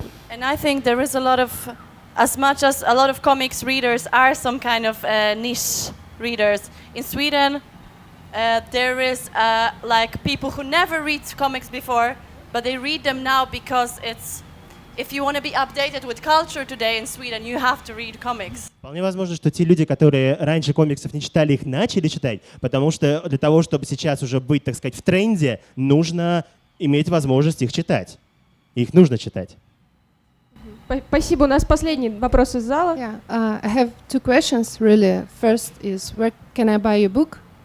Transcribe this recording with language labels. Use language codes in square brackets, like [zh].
[en] And I think there is as much as a lot of comics readers are some kind of niche readers in Sweden. There is like people who never read comics before, but they read them now because if you want to be updated with culture today in Sweden, you have to read comics. [ru] Вполне возможно, что те люди, которые раньше комиксов не читали, их начали читать, потому что для того, чтобы сейчас уже быть, так сказать, в тренде, нужно иметь возможность их читать. Их нужно читать. Спасибо. У нас последний вопрос из зала. [en] Yeah, I have 2 questions really. First is, where can I buy your book?